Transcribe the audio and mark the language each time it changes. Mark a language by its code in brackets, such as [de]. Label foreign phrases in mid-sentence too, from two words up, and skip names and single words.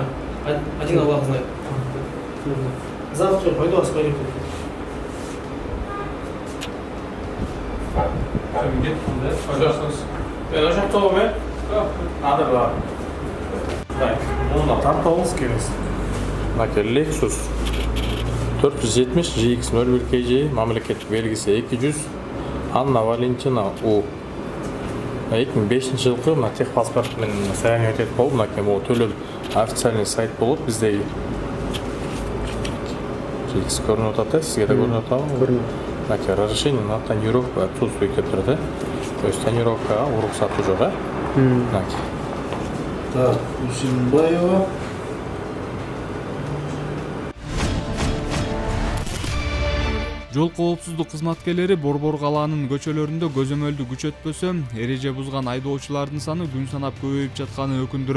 [ru] Один Аллах знает. Завтра пойду осмотрю. [ky] Lexus 470 GX01 KJ мамлекеттик белгиси 200 Анна Валентина У 2005 жылкы мына техпаспорт менен саяние өтөт болуп, мынакей могу төлөп [ru] официальный сайт [ky] болуп биздеги GX көрүнүп атат, сизге да көрүнүп атабы? Көрүнүп. Мынакей [ru] разрешение на тонировку отсутствует [ky] деп турат, то есть тонировкага уруксаты жок, Мынакей. [ru] Так, Усимбаева. [ky] Жол коопсуздук кызматкерлери Борбор калаанын көчөлөрүндө көзөмөлдү күчөтпөсө, эреже бузган айдоочулардын саны күн санап көбөйүп жатканы өкүндүрөт.